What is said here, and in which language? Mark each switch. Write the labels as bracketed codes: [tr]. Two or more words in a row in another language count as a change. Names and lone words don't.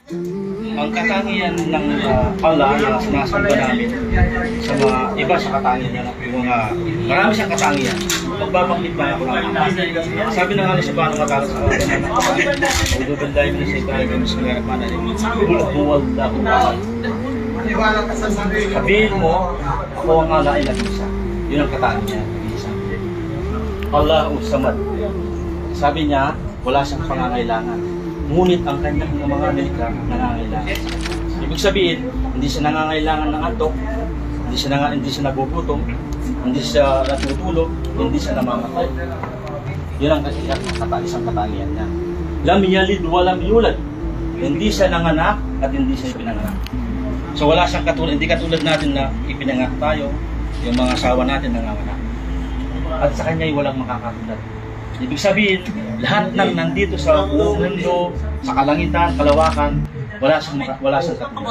[tl] Ang katangian ng Allah na sinasamba namin sa mga iba sa katangian niya, yung mga marami siyang katangian. Magbabanggit ba ako ng sabi ng Allah [ar] سبحانه وتعالى [tl] sa Quran, [ar] "أعوذ بالله من الشيطان الرجيم بسم الله الرحمن الرحيم. قل هو الله أحد." [tl] Sabihin mo, ako ang Allah ay nag-isa. Yun ang katangian niya, isa. [ar] الله الصمد. [tl] Sabi niya, wala siyang pangangailangan. Ngunit ang kanyang mga nilikha nangangailangan. Ibig sabihin, hindi siya nangangailangan ng antok, hindi siya nagugutom, hindi siya natutulog, hindi siya namamatay. Yun ang isang katangian niya. [ar] لم يلد ولم يولد. [tl] Hindi siya nanganak at hindi siya ipinanganak. So wala siyang katulad, hindi katulad natin na ipinanganak tayo, yung mga asawa natin nanganganak. At sa kanya ay walang makakatulad. Ibig sabihin, lahat ng nandito sa buong mundo, sa kalangitan, kalawakan, wala siyang katulad.